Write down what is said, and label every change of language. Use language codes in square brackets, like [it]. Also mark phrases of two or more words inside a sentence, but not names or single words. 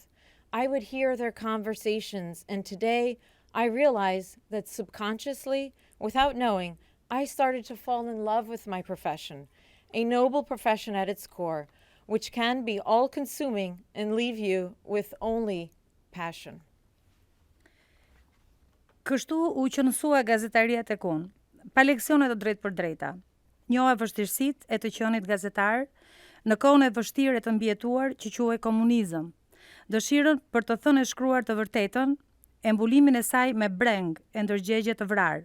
[en] I would hear their conversations, and today I realize that subconsciously, without knowing, I started to fall in love with my profession, a noble profession at its core, which can be all-consuming and leave you with only passion. [sq] Kështu u qëndrua gazetaria tek unë, pa leksione të drejtë për drejta. Njoha vështirësitë e të qenit gazetar në kohën e vështirë e të mbijetuar që quhej komunizëm, dëshirën për të thënë e shkruar të vërtetën, e mbulimin e saj me breng e ndërgjegje të vrarë.